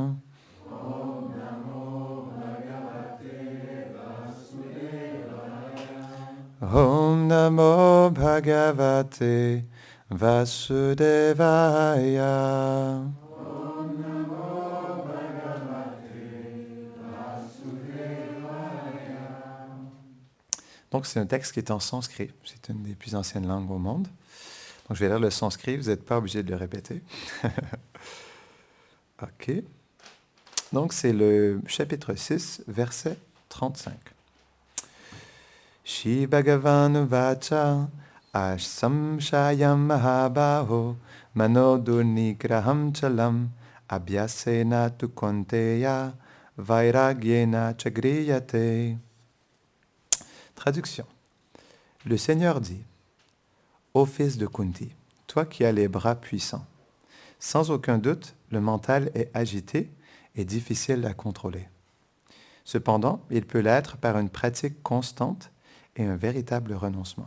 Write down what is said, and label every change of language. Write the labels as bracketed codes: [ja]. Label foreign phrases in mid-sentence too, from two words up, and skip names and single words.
[sa] ॐ नमो भगवते वासुदेवाय. ॐ नमो भगवते वासुदेवाय. ॐ नमो भगवते वासुदेवाय. [fr] Donc, c'est un texte qui est en sanskrit. C'est une des plus anciennes langues au monde. Donc, je vais lire le sanskrit. Vous n'êtes pas obligé de le répéter. OK. Donc, c'est le chapitre 6, verset 35. [sa] श्री भगवान् वच संशयम् महाबाहो मनोदुर्निग्रहम् चलम् अभ्यासेन तु कोन्तेय वैराग्येन चग्रियते. [fr] Traduction. Le Seigneur dit: Ô fils de Kunti, toi qui as les bras puissants, sans aucun doute, le mental est agité et difficile à contrôler. Cependant, il peut l'être par une pratique constante et un véritable renoncement.